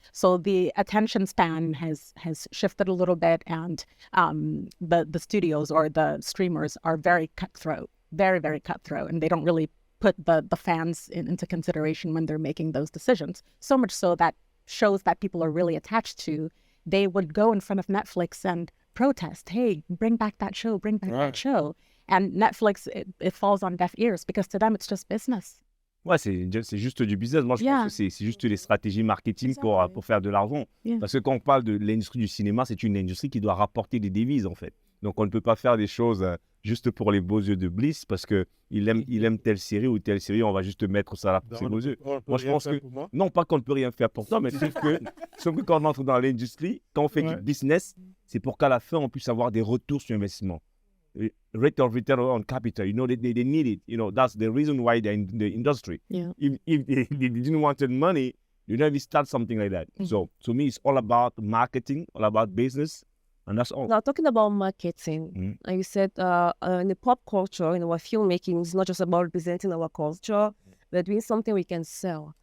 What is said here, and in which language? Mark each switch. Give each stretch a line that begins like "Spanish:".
English: So the attention span has shifted a little bit and the studios or the streamers are very cutthroat, very, very cutthroat, and they don't really put the fans into consideration when they're making those decisions. So much so that shows that people are really attached to, they would go in front of Netflix and protest, hey, bring back that show, bring back that show. And Netflix, it falls on deaf ears because to them, it's just business.
French: Ouais, c'est juste du business. Moi, je pense que c'est juste des stratégies marketing pour faire de l'argent. Parce que quand on parle de l'industrie du cinéma, c'est une industrie qui doit rapporter des devises, en fait. Donc, on ne peut pas faire des choses juste pour les beaux yeux de Bliss parce qu'il aime telle série ou telle série, on va juste mettre ça là pour ses beaux yeux. Moi, je pense que... Non, pas qu'on ne peut rien faire pour toi, mais sauf que quand on entre dans l'industrie, quand on fait du business, c'est pour qu'à la fin, on puisse avoir des retours sur investissement.
English: Rate of return on capital, you know, they need it. You know, that's the reason why they're in the industry. Yeah. If they didn't want the money, you never start something like that. So to me, it's all about marketing, all about business, and that's all. Now, talking about marketing, like you said, in the pop culture, in our filmmaking, it's not just about representing our culture, but doing something we can sell.